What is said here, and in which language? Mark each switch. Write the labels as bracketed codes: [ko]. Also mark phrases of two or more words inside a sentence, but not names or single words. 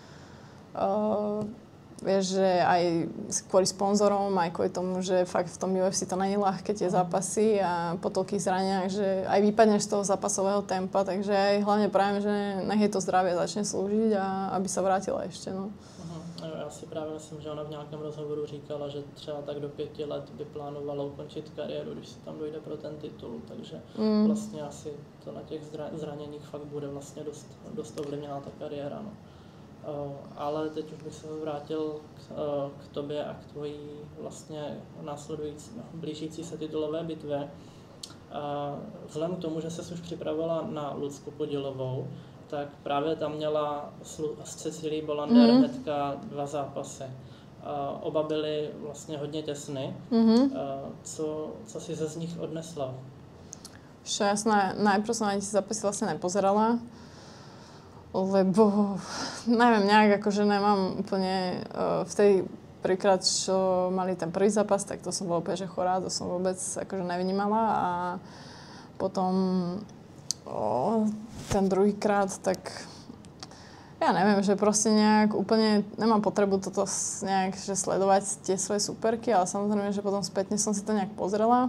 [sk] Vieš, že aj kvôli sponzorom, aj kvôli tomu, že fakt v tom UFC to není ľahké tie zápasy a po toľkých zraniach, že aj vypadneš z toho zápasového tempa, takže aj hlavne prajem, že nech jej to zdravie začne slúžiť a aby sa vrátila ešte, no. [cs] Já si právě myslím, že ona v nějakém rozhovoru říkala, že třeba tak do 5 let by plánovala ukončit kariéru, když se tam dojde pro ten titul, takže vlastně asi to na těch zraněních fakt bude vlastně dost ovlivněná ta kariéra, no. Ale teď už bych se vrátil k tobě a k tvojí vlastně následující, blížící se titulové bitvě. Vzhledem k tomu, že ses už připravovala na Lucku Podílovou, tak právě tam měla s Cecilí Bolander hnedka 2 zápasy. Oba byly vlastně hodně těsny. Co si ze z nich odnesla? [sk] Ja najprv som ani tie zápasy vlastne nepozerala, lebo neviem, nejak akože nemám úplne v tej prvýkrát, čo mali ten prvý zápas, tak to som bola úplne že chorá, to som vôbec akože nevnímala a potom ten druhýkrát, tak ja neviem, že proste nejak úplne nemám potrebu toto nejak že sledovať tie svoje superky, ale samozrejme, že potom spätne som si to nejak pozrela.